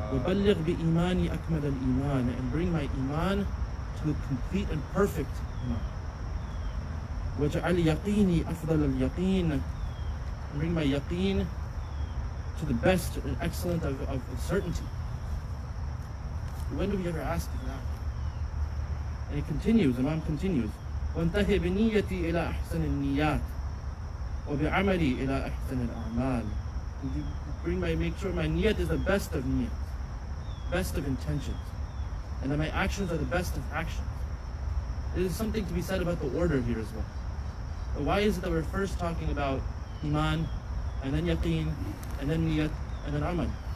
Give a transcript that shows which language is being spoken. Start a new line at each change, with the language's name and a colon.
Arabic: وَبَلِّغْ بِإِيمَانِ أَكْمَلَ الْإِيمَانِ,
English: and bring my iman to the complete and perfect iman.
Arabic: وَجَعَلْ يَقِينِي أَفْضَلَ الْيَقِينِ,
English: and bring my yaqeen to the best and excellent of certainty. When do we ever ask for that? And it continues, Imam continues,
Arabic: وَانْتَهِ بِنِيَّتِي إِلَى أَحْسَنِ النِّيَّاتِ وَبِعَمَلِي إِلَى أَحْسَنِ الْأَعْمَالِ.
English: Make sure my niyat is the best of niyat, best of intentions, and that my actions are the best of actions. There is something to be said about the order here as well. But why is it that we're first talking about iman, and then yaqeen, and then niyat, and then amal?